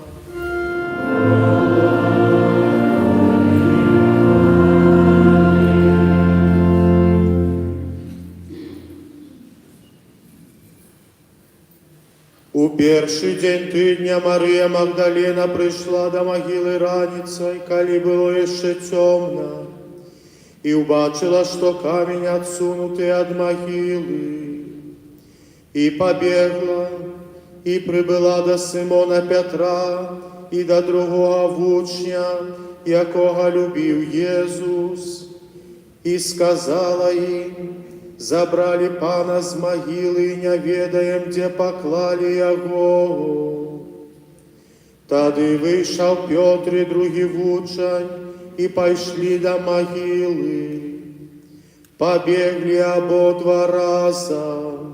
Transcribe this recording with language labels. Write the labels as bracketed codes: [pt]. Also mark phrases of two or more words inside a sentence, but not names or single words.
[uk] У перший день тижня Марія Магдалена прийшла до могили раніцай, коли було ще темно, і убачила, що камінь отсунутий від могили. І побігла, і прибула до Симона Петра, і до другого вучня, якого любив Єсус, і сказала їм: [be] Забрали пана з магілы, не ведаем, дзе паклалі яго. Тады выйшаў Пётр і другі вучань і пайшлі да магілы. Пабеглі абодва разам.